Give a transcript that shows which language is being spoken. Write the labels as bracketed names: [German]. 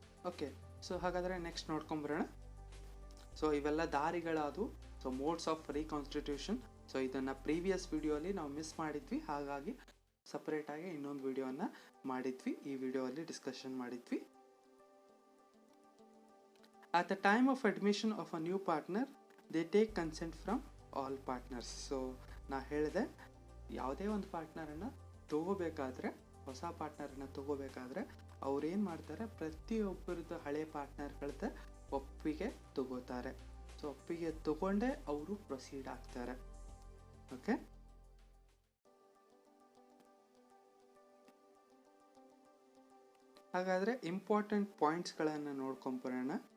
[Kannada] Okay, so ಹಾಗಾದರೆ next ನೋಡ್ಕೊಂಬರೋಣ. So ಇವೆಲ್ಲ ದಾರಿಗಳಾದವು, so modes of reconstitution. So ಇದನ್ನು ಪ್ರೀವಿಯಸ್ ವಿಡಿಯೋಲಿ ನಾವು ಮಿಸ್ ಮಾಡಿದ್ವಿ, ಹಾಗಾಗಿ ಸಪ್ರೇಟಾಗಿ ಇನ್ನೊಂದು ವಿಡಿಯೋನ ಮಾಡಿದ್ವಿ, ಈ ವಿಡಿಯೋಲ್ಲಿ ಡಿಸ್ಕಷನ್ ಮಾಡಿದ್ವಿ. [English] At the time of admission of a new partner, they take consent from all partners. [Kannada] So ನಾ ಹೇಳಿದೆ, ಯಾವುದೇ ಒಂದು ಪಾರ್ಟ್ನರನ್ನು ತಗೋಬೇಕಾದ್ರೆ, ಹೊಸ ಪಾರ್ಟ್ನರನ್ನು ತಗೋಬೇಕಾದ್ರೆ ಅವ್ರು ಏನು ಮಾಡ್ತಾರೆ, ಪ್ರತಿಯೊಬ್ಬರದ್ದು ಹಳೆ ಪಾರ್ಟ್ನರ್ಗಳದ್ದು ಒಪ್ಪಿಗೆ ತಗೋತಾರೆ. ಸೊ ಒಪ್ಪಿಗೆ ತಗೊಂಡೇ ಅವರು ಪ್ರೊಸೀಡ್ ಆಗ್ತಾರೆ. ಓಕೆ, ಹಾಗಾದರೆ ಇಂಪಾರ್ಟೆಂಟ್ ಪಾಯಿಂಟ್ಸ್ಗಳನ್ನು ನೋಡ್ಕೊಂಬರೋಣ.